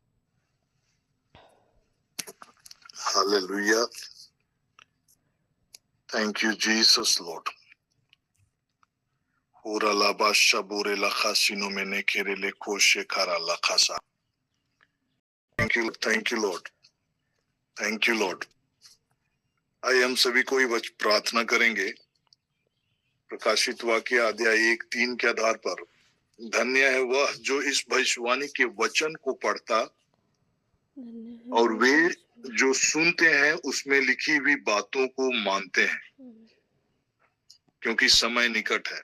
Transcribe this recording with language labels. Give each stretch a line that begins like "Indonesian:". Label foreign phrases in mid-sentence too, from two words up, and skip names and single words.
Hindi: हालेलुया।
English: Thank you, Jesus, Lord. Ura la basha bure la khasino mene kere le koshe kara la khasa. Thank you, Lord. Thank you, Lord.
Hindi: आइए हम सभी कोई प्रार्थना करेंगे प्रकाशित वाक्य अध्याय 1:3 के आधार पर। धन्य है वह जो इस भविष्यवाणी के वचन को पढ़ता और वे जो सुनते हैं उसमें लिखी हुई बातों को मानते हैं, क्योंकि समय निकट है।